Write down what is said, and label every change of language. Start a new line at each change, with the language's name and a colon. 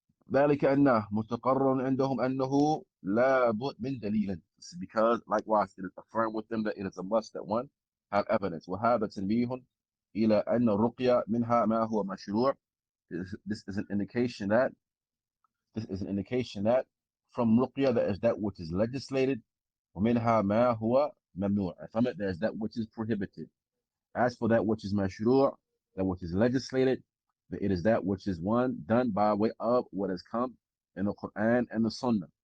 Arabic: ذلك أنه متقرر عندهم أنه لا بد من دليل.
English: This is because likewise it is affirmed with them that it is a must that one have evidence.
Arabic: وهذا تنبيه إلى أن الرقية منها ما هو مشروع.
English: This is an indication that from ruqya there is that which is legislated.
Arabic: ومنها ما هو ممنوع.
English: And from it there is that which is prohibited. As for that which is mashru', that which is legislated, it is that which is done by way of what has come in the Quran and the Sunnah.